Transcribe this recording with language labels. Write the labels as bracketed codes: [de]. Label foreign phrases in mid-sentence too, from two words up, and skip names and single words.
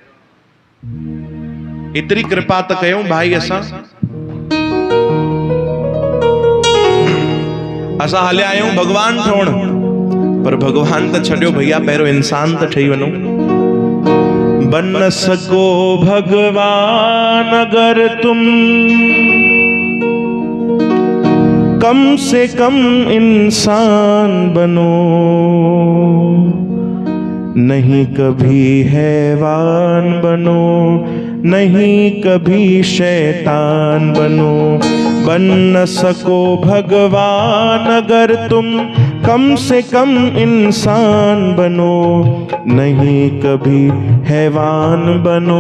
[sd] एतिरी कृपा त कयूं भाई असां हलिया आहियूं भगवान ठहण पर भगवान त छॾियो भैया पहिरियों इंसान त ठही वञो [hi] बन न सको भगवान अगर तुम कम से कम इंसान बनो नहीं कभी हैवान बनो नहीं कभी शैतान बनो बन न सको भगवान अगर तुम कम से कम इंसान बनो नहीं कभी हैवान बनो